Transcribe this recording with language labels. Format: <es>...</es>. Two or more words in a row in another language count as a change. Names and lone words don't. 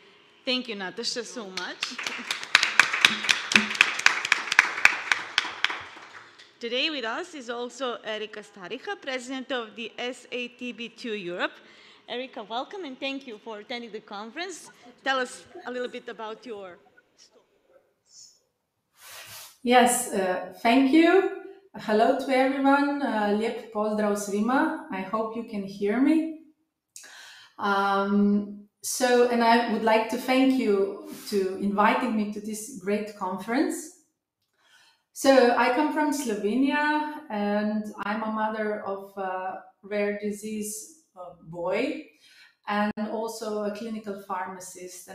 <en>Thank you, Natasha, so much. Today with us is also Erika Stariha, President of the SATB2 Europe. Erika, welcome and thank you for attending the conference. Tell us a little bit about your story. Yes, thank you. Hello to everyone.</en> <hr>Lijep pozdrav svima.</hr> <en>I hope you can hear me. And I would like to thank you to inviting me to this great conference. So I come from Slovenia and I'm a mother of a rare disease boy and also a clinical pharmacist.</en>